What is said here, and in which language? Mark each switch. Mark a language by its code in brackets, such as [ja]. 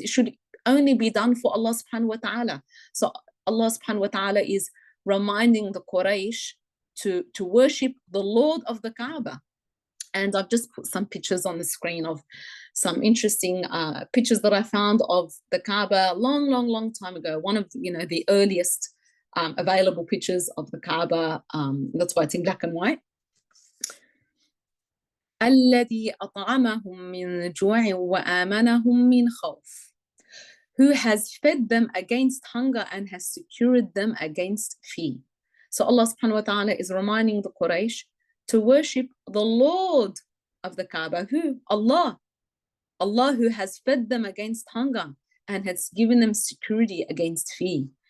[en] It should only be done for Allah subhanahu wa ta'ala. So Allah subhanahu wa ta'ala is reminding the Quraysh to worship the Lord of the Kaaba. And I've just put some pictures on the screen of some interesting pictures that I found of the Kaaba long time ago. One of the earliest available pictures of the Kaaba. That's why it's in black and white. [ar] الذي أطعمهم من جوع وآمنهم من خوف. [en] Who has fed them against hunger and has secured them against fear. So Allah subhanahu wa ta'ala is reminding the Quraysh to worship the Lord of the Kaaba. Who? Allah. Allah, who has fed them against hunger and has given them security against fear.